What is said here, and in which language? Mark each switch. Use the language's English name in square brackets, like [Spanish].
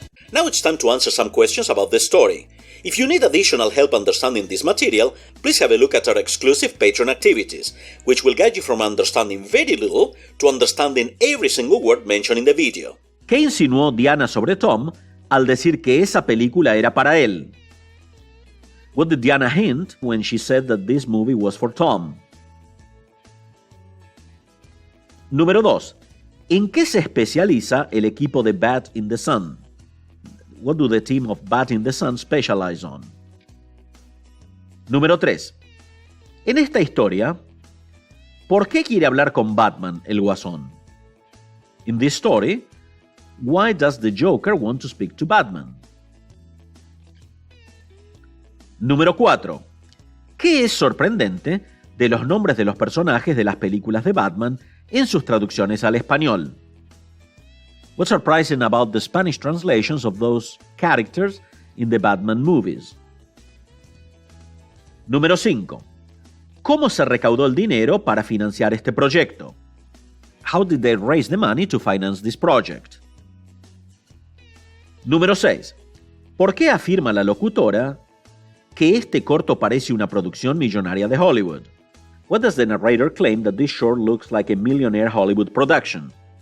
[English] Now it's time to answer some questions about the story. If you need additional help understanding this material, please have a look at our exclusive Patreon activities, which will guide you from understanding very little to understanding every single word mentioned in the video. [Spanish] ¿Qué insinuó Diana sobre Tom al decir que esa película era para él? [English] What did Diana hint when she said that this movie was for Tom? [Spanish] Número 2. ¿En qué se especializa el equipo de Bat in the Sun? [English] What do the team of Bat in the Sun specialize on? [Spanish] Número 3. En esta historia, ¿por qué quiere hablar con Batman, el Guasón? [English] In this story, why does the Joker want to speak to Batman? [Spanish] Número 4. ¿Qué es sorprendente de los nombres de los personajes de las películas de Batman en sus traducciones al español? [English] What's surprising about the Spanish translations of those characters in the Batman movies? [Spanish] Número 5. ¿Cómo se recaudó el dinero para financiar este proyecto? [English] How did they raise the money to finance this project? [Spanish] Número 6. ¿Por qué afirma la locutora que este corto parece una producción millonaria de Hollywood? [English] What does the narrator claim that this short looks like a millionaire Hollywood production?